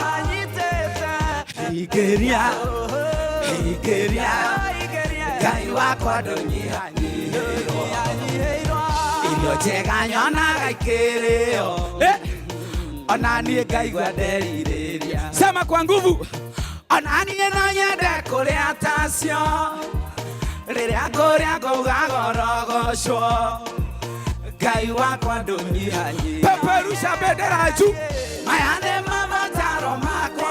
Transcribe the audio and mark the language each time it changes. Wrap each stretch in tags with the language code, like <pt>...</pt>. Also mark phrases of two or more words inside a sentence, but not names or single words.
<ki>Hingiria Ngai wakwa ndũnyihanyihĩrio. Irio njega nyonaga ikĩrĩo, ona niĩ ngaigua nderirĩria.</ki> <sw>Sema kwa nguvu.</sw> <ki>Ona niĩ no nyende kũrĩa tacio, rĩrĩa ngũrĩa ngauga gorogocwo. Ngai wakwa ndũnyihanyihĩrio.</ki> <sw>Peperusha bendera juu.</sw> <ki>Maya nĩ mabataro makwa.</ki>